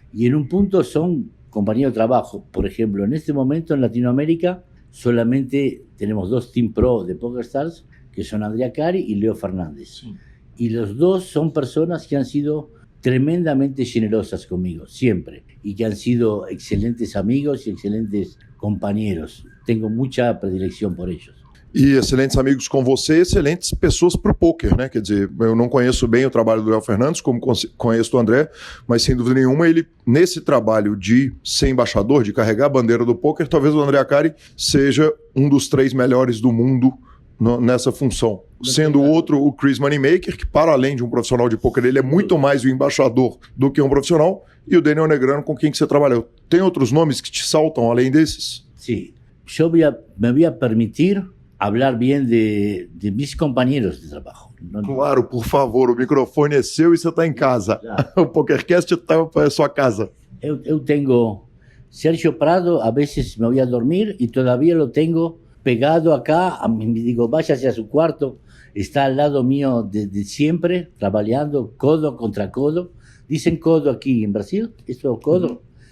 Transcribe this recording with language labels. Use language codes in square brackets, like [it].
[es] Y en un punto son compañeros de trabajo. Por ejemplo, en este momento en Latinoamérica solamente tenemos 2 Team Pro de PokerStars, que son Andrea Cari y Leo Fernández. Sí. Y los 2 son personas que han sido tremendamente generosas conmigo, siempre, y que han sido excelentes amigos y excelentes compañeros. Tengo mucha predilección por ellos. [pt] E excelentes amigos com você, excelentes pessoas para o poker, né? Quer dizer, eu não conheço bem o trabalho do Léo Fernandes, como conheço do André, mas sem dúvida nenhuma, ele, nesse trabalho de ser embaixador, de carregar a bandeira do poker, talvez o André Acari seja um dos 3 melhores do mundo nessa função. Sendo outro o Chris Moneymaker, que para além de um profissional de poker, ele é muito mais o embaixador do que um profissional, e o Daniel Negrano, com quem que você trabalhou. Tem outros nomes que te saltam além desses? Sim. [es] Eu me voy a permitir hablar bien de mis compañeros de trabajo. [pt] Claro, por favor, o microfone é seu e você está em casa. Claro. O PokerCast é sua casa. [es] Eu tengo Sergio Prado, a veces me voy a dormir y todavía lo tengo pegado acá, digo, váyase a su cuarto, está al lado mío de siempre, trabajando codo contra codo. Dicen codo aquí en Brasil, ¿esto es codo?